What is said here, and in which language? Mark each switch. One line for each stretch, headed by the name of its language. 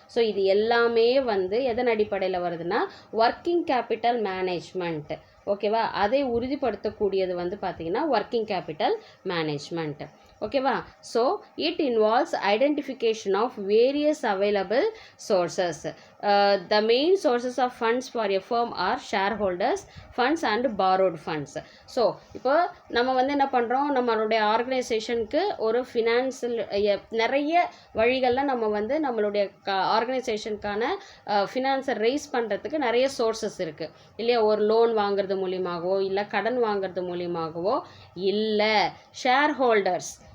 Tamil: So இது எல்லாமே வந்து எதன் அடிப்படையில் வருதுன்னா ஒர்க்கிங் கேபிட்டல் மேனேஜ்மெண்ட். ஓகேவா, அதை உறுதிப்படுத்தக்கூடியது வந்து பார்த்தீங்கன்னா ஒர்க்கிங் கேபிட்டல் மேனேஜ்மெண்ட்.
English: ஓகேவா, so it involves identification of various available sources. The main sources of funds for a firm are shareholders funds and borrowed funds.
Tamil: So இப்போ நம்ம வந்து என்ன பண்ணுறோம், நம்மளுடைய ஆர்கனைசேஷனுக்கு ஒரு ஃபினான்ஸில் நிறைய வழிகளில் நம்ம வந்து நம்மளுடைய ஆர்கனைசேஷனுக்கான ஃபினான்ஸை ரைஸ் பண்ணுறதுக்கு நிறைய சோர்சஸ் இருக்குது இல்லையா. ஒரு லோன் வாங்குறது மூலியமாகவோ இல்லை கடன் வாங்குறது மூலியமாகவோ இல்லை ஷேர் ஹோல்டர்ஸ்.